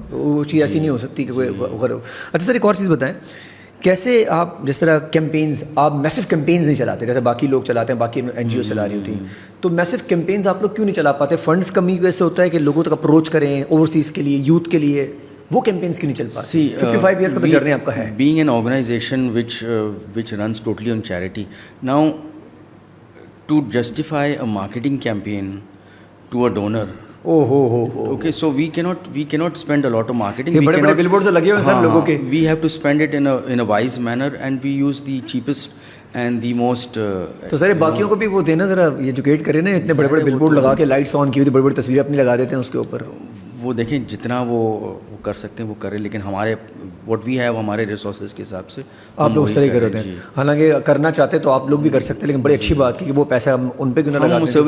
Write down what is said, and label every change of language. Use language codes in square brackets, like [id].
[ur] وہ چیز ایسی نہیں ہو سکتی کہ کوئی. اچھا سر ایک اور چیز بتائیں, کیسے آپ جس طرح کیمپینز, آپ میسو کیمپینز نہیں چلاتے جیسے باقی لوگ چلاتے ہیں, باقی NGO چلا رہی ہوتی ہیں, تو میسو کیمپینز آپ لوگ کیوں نہیں چلا پاتے؟ فنڈس کمی کی وجہ سے ہوتا ہے کہ لوگوں تک اپروچ کریں اوورسیز کے لیے, یوتھ کے لیے, وہ کیمپینز کیوں نہیں چل پاتے؟ 55 ایئرس کا تو جرنی آپ کا ہے. [en] Being an organization which runs totally on charity, now to justify a marketing campaign to a donor, okay, so we cannot spend a lot of marketing. [ur] یہ بڑے بڑے بل بورڈز لگے ہوئے ہیں سر لوگوں کے. [en] We have to spend it in a wise manner, and we use the cheapest and the most. [ur] تو سر باقیوں کو بھی وہ دینا, ذرا ایجوکیٹ کریں نا, اتنے بڑے بڑے بل بورڈ لگا کے لائٹس آن کی ہوئی بڑی بڑی تصویریں اپنی لگا دیتے ہیں اس کے اوپر. وہ دیکھیں جتنا وہ کر سکتے ہیں وہ کریں, لیکن ہمارے [en] what we have [ur] ہمارے ریسورسز کے حساب سے آپ لوگ اس طرح کر رہے ہیں. حالانکہ کرنا چاہتے تو آپ لوگ بھی کر سکتے ہیں, لیکن بڑی اچھی بات کہ وہ پیسہ ان پہ کیوں نہ لگاتے ہیں.